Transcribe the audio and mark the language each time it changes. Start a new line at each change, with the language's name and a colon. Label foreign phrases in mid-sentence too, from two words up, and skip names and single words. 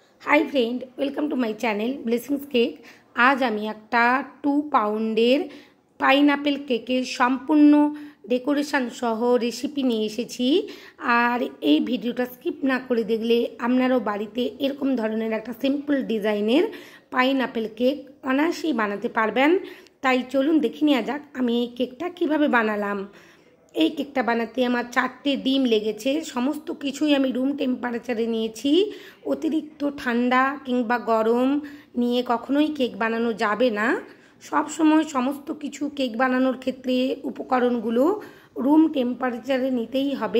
English: Hi friend welcome to my channel Blessings Cake.
Bangla: আজ আমি একটা 2 পাউন্ডের পাইনঅ্যাপেল কেকের সম্পূর্ণ ডেকোরেশন সহ রেসিপি নিয়ে এসেছি। আর এই ভিডিওটা স্কিপ না করে দেখলে আপনারাও বাড়িতে এরকম ধরনের একটা সিম্পল ডিজাইনের পাইনঅ্যাপেল কেক অনায়াসেই বানাতে পারবেন। তাই চলুন দেখে নেওয়া যাক আমি এই কেকটা কিভাবে বানালাম। এই কেকটা বানাতে আমার 4টে ডিম লেগেছে। সমস্ত কিছুই আমি
English: room temperature
Bangla: নিয়েছি। অতিরিক্ত ঠান্ডা কিংবা গরম নিয়ে কখনোই কেক বানানো যাবে না। সব সময় সমস্ত কিছু কেক বানানোর ক্ষেত্রে উপকরণগুলো
English: room temperature
Bangla: নিতেই হবে।